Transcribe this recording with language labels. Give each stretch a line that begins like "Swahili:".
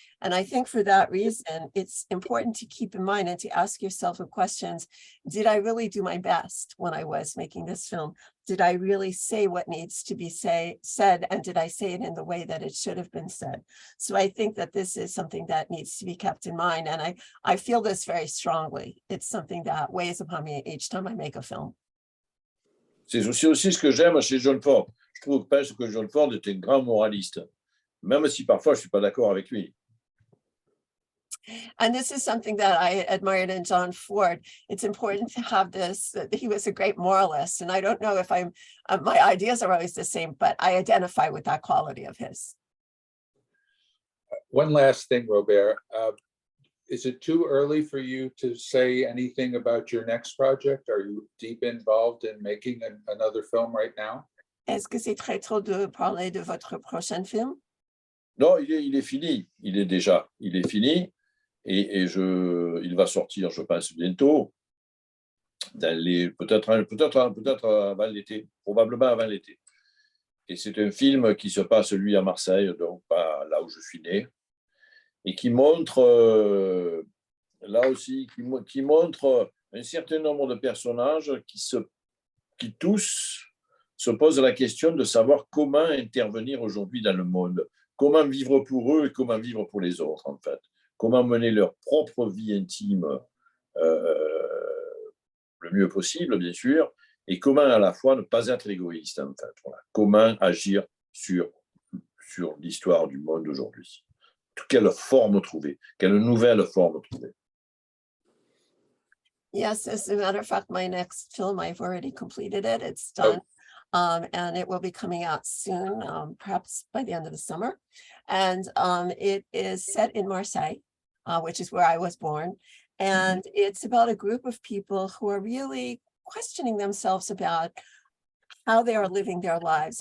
English: And I think for that reason, it's important to keep in mind and to ask yourself the questions, did I really do my best when I was making this film? Did I really say what needs to be said? And did I say it in the way that it should have been said? So I think that this is something that needs to be kept in mind. And I feel this very strongly. It's something that weighs upon me each time I make a film.
French: C'est aussi ce que j'aime chez John Ford. Je pense que John Ford est un grand moraliste, même si parfois je ne suis pas d'accord avec lui.
English: And this is something that I admired in John Ford. It's important to have this, he was a great moralist. And I don't know if my ideas are always the same, but I identify with that quality of his. One last thing, Robert. Is it too early for you to say anything about your next project? Are you deep involved in making another film right now?
French: Est-ce que c'est très tôt de parler de votre prochain film? Non, il est fini. Il est fini. Et il va sortir, je pense, bientôt, peut-être avant l'été, probablement avant l'été. Et c'est un film qui se passe, lui, à Marseille, donc pas là où je suis né, et qui montre, là aussi, qui montre un certain nombre de personnages qui tous se posent la question de savoir comment intervenir aujourd'hui dans le monde, comment vivre pour eux et comment vivre pour les autres, en fait. Comment mener leur propre vie intime le mieux possible, bien sûr, et comment à la fois ne pas être égoïste, en fait. Voilà. Comment agir sur l'histoire du monde d'aujourd'hui. Quelle forme trouver, quelle nouvelle forme trouver.
English: Yes, as a matter of fact, my next film, I've already completed it. It's done. And it will be coming out soon, perhaps by the end of the summer. And it is set in Marseille, which is where I was born. And it's about a group of people who are really questioning themselves about how they are living their lives.